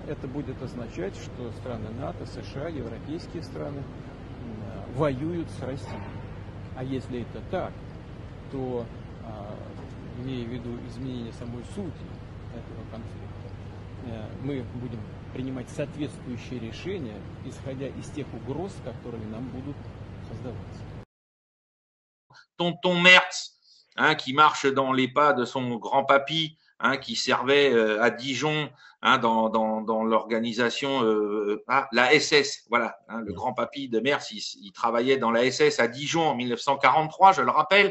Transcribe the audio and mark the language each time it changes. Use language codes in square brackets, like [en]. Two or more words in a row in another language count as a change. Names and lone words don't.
[ru] Это будет означать, что страны НАТО, США, европейские страны воюют с Россией. А если это так, то, имея в виду изменение самой сути этого конфликта, мы будем принимать соответствующие решения, исходя из тех угроз, которые нам будут создаваться. [fr] Tonton Merz, qui marche dans les pas de son grand-papy, qui servait à Dijon dans l'organisation la SS, voilà, le grand-papy de Merz, il travaillait dans la SS à Dijon en 1943, je le rappelle.